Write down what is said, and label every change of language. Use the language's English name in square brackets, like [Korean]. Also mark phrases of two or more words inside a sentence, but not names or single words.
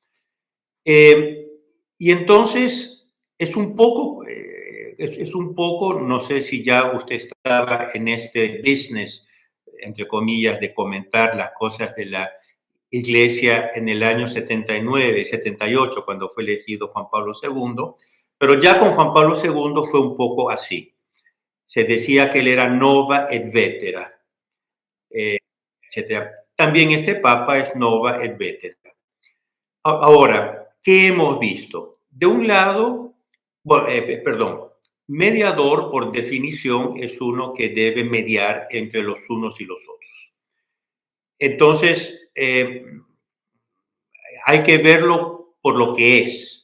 [Spanish] Y entonces es un poco, no sé si ya usted estaba en este business, entre comillas, de comentar las cosas de la Iglesia en el año 79, 78, cuando fue elegido Juan Pablo II, pero ya con Juan Pablo II fue un poco así. Se decía que él era [Latin] nova et vetera, [Spanish] etc. También este Papa es [Latin] nova et vetera. [Spanish] Ahora, ¿qué hemos visto? De un lado, mediador por definición es uno que debe mediar entre los unos y los otros. Entonces, hay que verlo por lo que es.